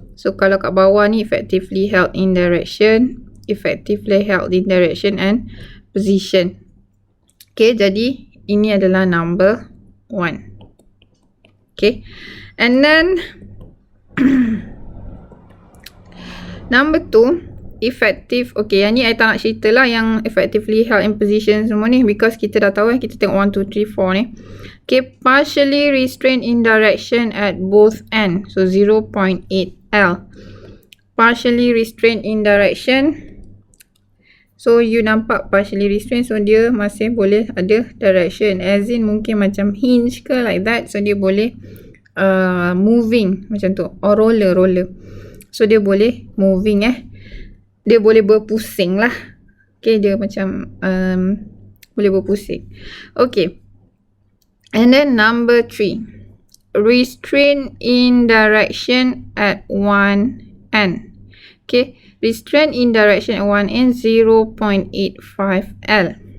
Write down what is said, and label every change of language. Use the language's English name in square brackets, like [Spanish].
[English] So [Malay] kalau kat bawah ni [English] effectively held in direction, effectively held in direction and position. [Malay] Okay, jadi ini adalah number 1. [English] Okay, and then number 2, effective. [Malay] Okay, yang ni I tak nak cerita lah yang [English] effectively held in position [Malay] semua ni, because kita dah tahu kita tengok 1, 2, 3, 4 ni. [English] Okay, partially restrained in direction at both ends. So 0.8 L. Partially restrained in direction. [Malay] So you nampak [English] partially restrained, [Malay] so dia masih boleh ada direction, [English] as in [Malay] mungkin macam hinge ke [English] like that. [Malay] So dia boleh moving macam tu, or roller. So dia boleh moving dia boleh berpusing lah. Okay, dia macam boleh berpusing. [English] Okay, and then number 3, restrain in direction at one end. Okay, restrain in direction at one end 0.85 L.